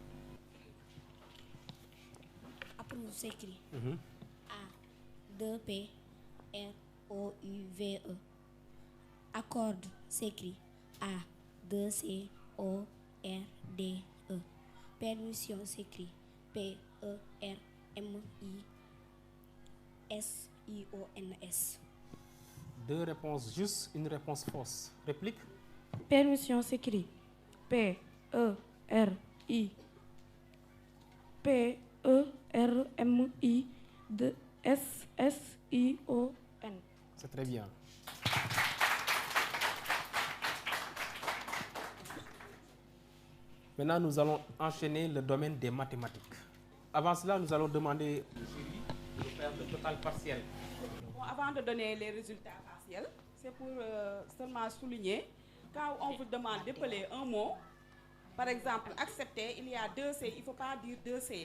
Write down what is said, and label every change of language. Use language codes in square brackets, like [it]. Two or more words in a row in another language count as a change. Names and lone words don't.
[fr] Approuve s'écrit A, 2P, R, O, U, V, E. Accorde s'écrit A, 2C, O, R, D, E. Permission s'écrit P, E, R, M, I, S, I, O, N, S. Deux réponses justes, une réponse fausse. Réplique? Permission s'écrit P, E, R, I. P, E, R, M, I, D, S, S, I, O, N. C'est très bien. Maintenant, nous allons enchaîner le domaine des mathématiques. Avant cela, nous allons demander au jury de faire le total partiel. Bon, avant de donner les résultats partiels, c'est pour seulement souligner, quand on vous demande d'épeler un mot, par exemple, accepter, il y a 2 C, il ne faut pas dire 2 C.